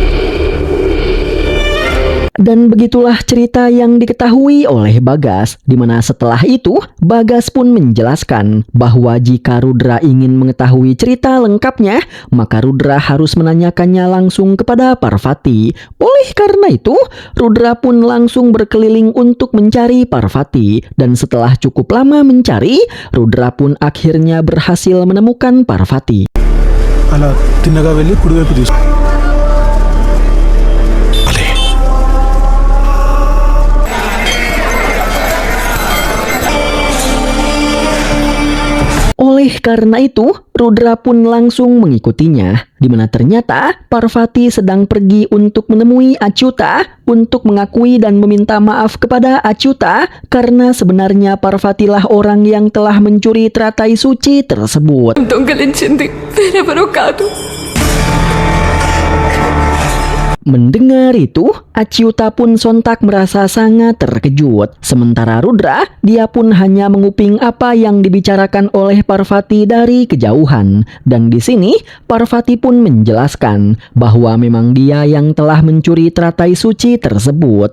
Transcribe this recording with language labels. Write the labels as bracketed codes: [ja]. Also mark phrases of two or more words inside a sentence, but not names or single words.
[id] Dan begitulah cerita yang diketahui oleh Bagas, di mana setelah itu Bagas pun menjelaskan bahwa jika Rudra ingin mengetahui cerita lengkapnya, maka Rudra harus menanyakannya langsung kepada Parvati. Oleh karena itu, Rudra pun langsung berkeliling untuk mencari Parvati, dan setelah cukup lama mencari, Rudra pun akhirnya berhasil menemukan Parvati. [te] అలా తిన్నగా వెళ్ళి కుడివైపు తీసు [id] Oleh karena itu, Rudra pun langsung mengikutinya, di mana ternyata Parvati sedang pergi untuk menemui Achyuta untuk mengakui dan meminta maaf kepada Achyuta karena sebenarnya Parvatilah orang yang telah mencuri teratai suci tersebut. [te] దొంగలించింది వేరెవరో కాదు. [id] Mendengar itu, Achyuta pun sontak merasa sangat terkejut. Sementara Rudra, dia pun hanya menguping apa yang dibicarakan oleh Parvati dari kejauhan. Dan di sini, Parvati pun menjelaskan bahwa memang dia yang telah mencuri teratai suci tersebut.